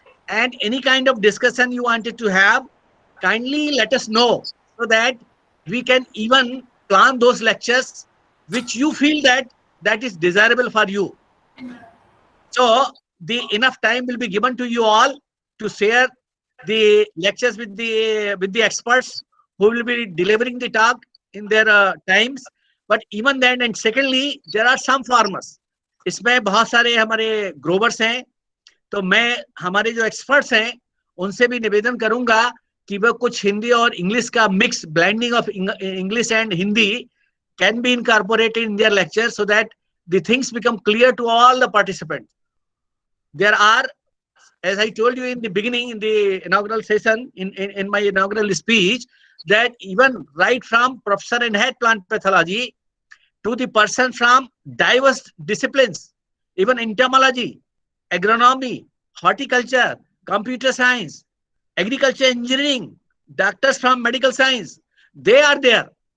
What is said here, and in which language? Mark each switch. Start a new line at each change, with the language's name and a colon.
English: and any kind of discussion you wanted to have, kindly let us know so that we can even plan those lectures which you feel that is desirable for you. So the enough time will be given to you all to share the lectures with the experts who will be delivering the talk in their times. But even then, and secondly, there are some farmers.
Hindi: इसमें बहुत सारे हमारे growers हैं, तो मैं हमारे जो experts हैं उनसे भी निवेदन करूंगा कि वो कुछ हिंदी और इंग्लिश का mix
English: Blending of English and Hindi can be incorporated in their lecture so that the things become clear to all the participants. There are, as I told you in the beginning, in the inaugural session, in my inaugural speech, that even right from professor in head plant pathology to the person from diverse disciplines, even entomology, agronomy, horticulture, computer science, agriculture engineering, doctors from medical science, they are there.